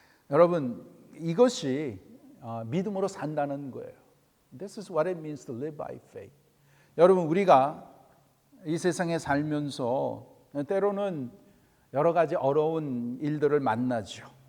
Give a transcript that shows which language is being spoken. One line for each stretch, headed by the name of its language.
Korean: 여러분, 이것이 믿음으로 산다는 거예요.
English: This is what it means to live by faith.
Korean: 여러분, 우리가 이 세상에 살면서 때로는 여러 가지 어려운 일들을 만나죠.